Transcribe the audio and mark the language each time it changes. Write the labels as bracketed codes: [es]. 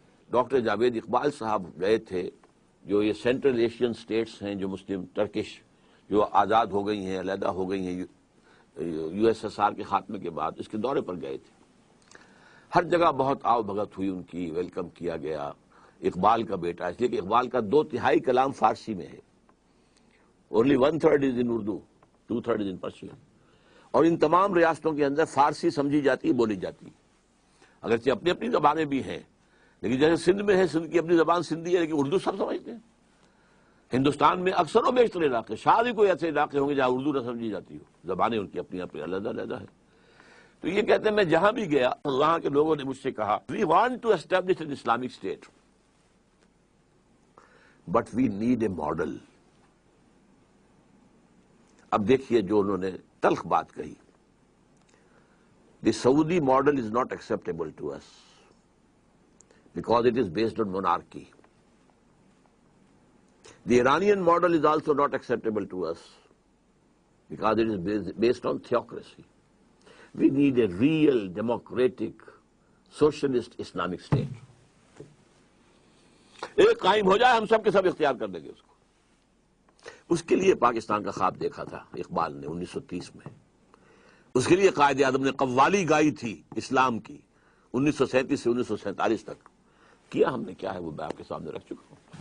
[ur] Doctor Javed Iqbal صاحب گئے تھے، جو یہ سینٹرل ایشین سٹیٹس ہیں جو مسلم ٹرکش جو آزاد ہو گئی ہیں، علیحدہ ہو گئی ہیں یو ایس ایس آر کے خاتمے کے بعد، اس کے دورے پر گئے تھے. ہر جگہ بہت آؤ بھگت ہوئی ان کی، ویلکم کیا گیا. اقبال کا بیٹا، اس لیے کہ اقبال کا 2/3 کلام فارسی میں ہے. [en] Only 1/3 is in Urdu, 2/3 is in Persian. [ur] اور ان تمام ریاستوں کے اندر فارسی سمجھی جاتی، بولی جاتی. اگرچہ اپنی اپنی زبانیں بھی ہیں لیکن جیسے سندھ میں ہے، سندھ کی اپنی زبان سندھی ہے، لیکن اردو سب سمجھتے ہیں. ہندوستان میں اکثر و بیشتر علاقے، شاید ہی کوئی ایسے علاقے ہوں گے جہاں اردو نہ سمجھی جاتی ہو. زبانیں ان کی اپنی اپنی علیحدہ علیحدہ ہے. تو یہ کہتے ہیں میں جہاں بھی گیا وہاں کے لوگوں نے مجھ سے کہا [en] We want to establish an Islamic state but we need a model. [ur] اب دیکھیے جو انہوں نے تلخ بات کہی، [en] The Saudi model is not acceptable to us because it is based on monarchy. The Iranian model is also not acceptable to us because it is based on theocracy. We need a real democratic socialist Islamic state. [ur] ایک قائم ہو جائے ہم سب کے سب اختیار کر دیں گے اس کو. اس کے لیے پاکستان کا خواب دیکھا تھا اقبال نے 1930 میں. اس کے لیے قائد اعظم نے قوالی گائی تھی اسلام کی 1937 سے 1947 تک. کیا ہم نے کیا ہے وہ میں آپ کے سامنے رکھ چکا ہوں.